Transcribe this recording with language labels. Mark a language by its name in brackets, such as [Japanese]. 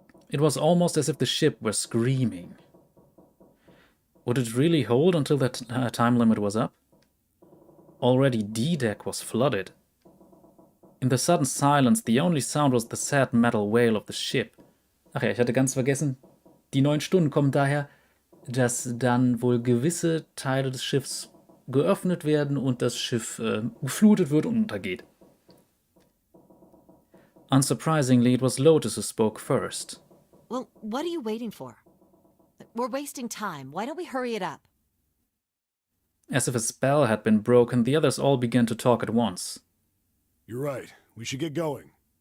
[English] It was almost as if the ship were screaming. Would it really hold until that time limit was up? Already D-Deck was flooded. In the sudden silence, the only sound was the sad metal wail of the ship. [German] Ach ja, ich hatte ganz vergessen, die 9 Stunden kommen daher, dass dann wohl gewisse Teile des Schiffs geöffnet werden und das Schiff geflutet wird und untergeht. [English] Unsurprisingly, it was Lotus who spoke first. Well, what are you waiting for? We're wasting time. Why don't we hurry it up? As if a spell had been broken, the others all began to talk at once. You're right. We should get going.